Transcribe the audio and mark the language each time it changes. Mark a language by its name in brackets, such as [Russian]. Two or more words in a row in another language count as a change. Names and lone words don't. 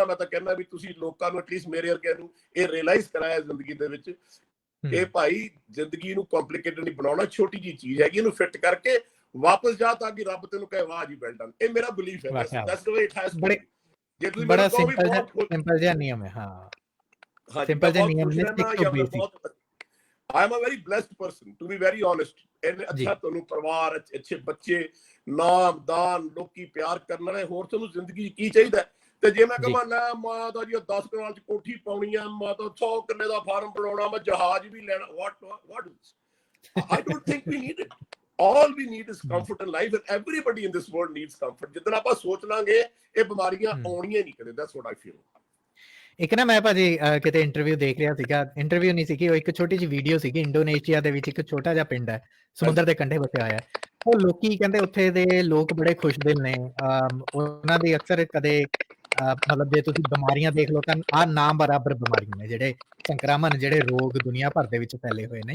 [Punjabi] ਮੈਂ ਤਾਂ ਕਹਿੰਦਾ ਵੀ ਤੁਸੀਂ ਲੋਕਾਂ ਨੂੰ, ਐਟਲੀਸਟ ਮੇਰੇ ਵਰਗਿਆਂ ਨੂੰ ਇਹ ਰਿਅਲਾਈਜ਼ ਕਰਾਇਆ ਜ਼ਿੰਦਗੀ ਦੇ ਵਿੱਚ ਕਿ ਭਾਈ ਜ਼ਿੰਦਗੀ ਨੂੰ ਕੰਪਲਿਕੇਟਡ ਨਹੀਂ ਬਣਾਉਣਾ, ਛੋਟੀ ਜੀ ਚੀਜ਼ ਹੈਗੀ, ਇਹਨੂੰ ਫਿੱਟ ਕਰਕੇ ਵਾਪਸ ਜਾ ਤਾਂ ਕਿ ਰੱਬ ਤੈਨੂੰ ਕਹੇ ਵਾਹ ਜੀ [English] well done. [Punjabi] ਇਹ ਮੇਰਾ ਬਿਲੀਫ ਹੈ। [English] that's the way it has to be. [Punjabi] ਜੇ ਤੁਸੀਂ ਬੜਾ ਮੈਨੂੰ ਕਹੋ ਵੀ ਸਿੰਪਲ ਜਿਹਾ ਨਿਯਮ ਹੈ। ਹਾਂ, ਸਿੰਪਲ ਜਿਹਾ ਨਿਯਮ ਨੇ, [English] stick to basic. I am a very blessed person, to be very honest. [Punjabi] ਅੱਛਾ ਤੁਹਾਨੂੰ ਪਰਿਵਾਰ, ਅੱਛੇ ਬੱਚੇ, ਨਾਮ ਦਾਨ, ਲੋਕੀ ਪਿਆਰ ਕਰਨ ਵਾਲੇ, ਹੋਰ ਤੁਹਾਨੂੰ ਜ਼ਿੰਦਗੀ ਕੀ ਚਾਹੀਦਾ? ਤੇ ਜੇ ਮੈਂ ਕਹਾਂ ਨਾ ਮਾਂ ਦਾ ਜੀ 10 ਕਨਾਲ 'ਚ ਕੋਠੀ ਪਾਉਣੀ ਆ, ਮਾਂ ਤਾਂ 100 ਕਿੱਲੇ ਦਾ ਫਾਰਮ ਬਣਾਉਣਾ, ਮੈਂ ਜਹਾਜ਼ ਵੀ ਲੈਣਾ, [English] what is? I don't think we need it. All we need is comfort in life, and everybody in this world needs comfort. [Punjabi] ਜਿੱਦਣ ਆਪਾਂ ਸੋਚ ਲਾਂਗੇ ਇਹ ਬਿਮਾਰੀਆਂ ਆਉਣੀਆਂ ਨਹੀਂ ਕਦੇ। [English] That's what I feel. [Punjabi] ਇੱਕ ਨਾ ਮੈਂ ਭਾਜੀ ਕਿਤੇ ਇੰਟਰਵਿਊ ਦੇਖ ਰਿਹਾ ਸੀਗਾ, ਇੰਟਰਵਿਊ ਨਹੀਂ ਸੀਗੀ, ਉਹ ਇੱਕ ਛੋਟੀ ਜਿਹੀ ਵੀਡੀਓ ਸੀਗੀ। ਇੰਡੋਨੇਸ਼ੀਆ ਦੇ ਵਿੱਚ ਇੱਕ ਛੋਟਾ ਜਿਹਾ ਪਿੰਡ ਹੈ, ਸਮੁੰਦਰ ਦੇ ਕੰਢੇ ਵਸਿਆ ਹੋਇਆ। ਉਹ ਲੋਕੀ ਕਹਿੰਦੇ ਉੱਥੇ ਦੇ ਲੋਕ ਬੜੇ ਖੁਸ਼ਦਿਲ ਨੇ। ਉਹਨਾਂ ਦੀ ਅਕਸਰ ਕਦੇ ਮਤਲਬ ਜੇ ਤੁਸੀਂ ਬਿਮਾਰੀਆਂ ਦੇਖ ਲਓ ਤਾਂ ਆਹ ਨਾ ਬਰਾਬਰ ਬਿਮਾਰੀਆਂ ਨੇ, ਜਿਹੜੇ ਸੰਕਰਾਮਣ, ਜਿਹੜੇ ਰੋਗ ਦੁਨੀਆ ਭਰ ਦੇ ਵਿੱਚ ਫੈਲੇ ਹੋਏ ਨੇ।